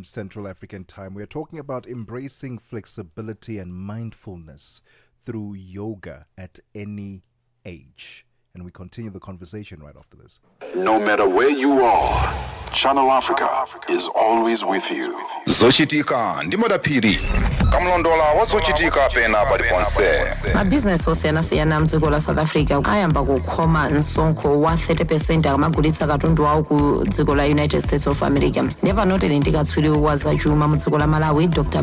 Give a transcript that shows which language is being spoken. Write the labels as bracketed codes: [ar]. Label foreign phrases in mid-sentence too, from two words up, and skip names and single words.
[en] Central African time. We are talking about embracing flexibility and mindfulness through yoga at any age. And we continue the conversation right after this. No matter where you are, Channel Africa is always with you. [ny] Zochitika ndi madapiri kamlondola wazochitika pena paliponse. Mabizinesi osiyana-siyana mdziko la South Africa ayamba kukhoma msonkho wa 30% akamagulitsa katundu wawo ku dziko la United States of America. Ndipo noteri ndi katswiri wa zachuma mu dziko la Malawi, Dr.